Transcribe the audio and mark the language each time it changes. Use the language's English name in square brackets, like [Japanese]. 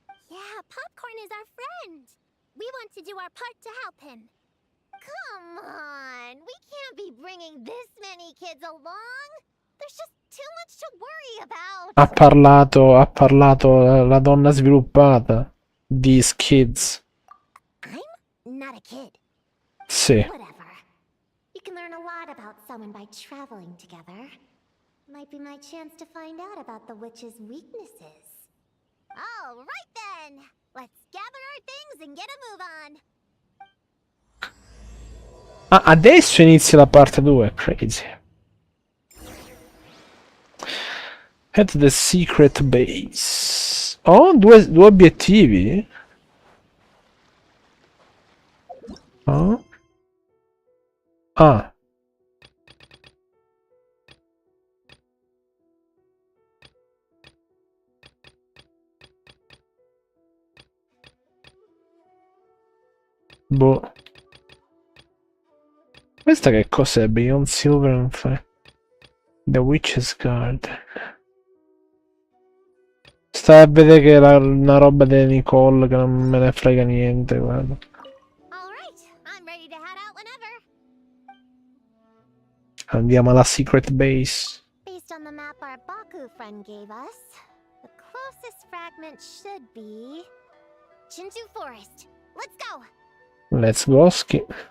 [English] Yeah, Popcorn is our friend. We want to do our part to help him. Come on, we can't be bringing this many kids along. There's just too much to worry about. [Italian] Ha parlato la donna sviluppata. [English] These kids. I'm not a kid. [Italian] Sì. [English] Whatever. You can learn a lot about someone by traveling together. Might be my chance to find out about the witch's weaknesses. All right then. Let's gather our things and get a move on. [Italian] Ah, adesso inizia la parte 2. [English] Crazy. Head to the secret base. Oh, [Italian] due obiettivi. Oh. Ah. Boh. Questa che cos'è? [English] Beyond Silver and Fire. The Witch's Garden. [Italian] Stai a vedere che è una roba di Nicole che non me ne frega niente, guarda. [English] All right, I'm ready to head out whenever. [Italian] Andiamo alla [English] secret base. Based on the map our Baku friend gave us, the closest fragment should be Chinju Forest. Let's go. Let's go, ski.